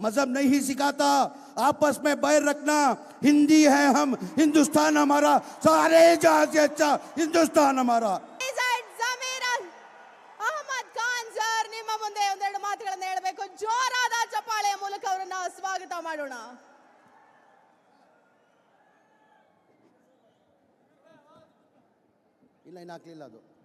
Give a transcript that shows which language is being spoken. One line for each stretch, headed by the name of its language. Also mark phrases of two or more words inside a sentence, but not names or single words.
Hindi: मजहब नहीं सिखाता। आपस में बैर रखना। हिंदी है हम, हिंदुस्तान हमारा, सारे जहां से अच्छा हिंदुस्तान हमारा।
Kannada: ಅಹಮದ್ ಖಾನ್ ಸರ್, ನಿಮ್ಮ ಮುಂದೆ ಒಂದೆರಡು ಮಾತುಗಳನ್ನು ಹೇಳಬೇಕು. ಜೋರಾದ ಚಪ್ಪಾಳೆಯ ಮೂಲಕ ಅವರನ್ನ ಸ್ವಾಗತ ಮಾಡೋಣ. ಇಲ್ಲ ಇನ್ನಾಗಲಿಲ್ಲ ಅದು.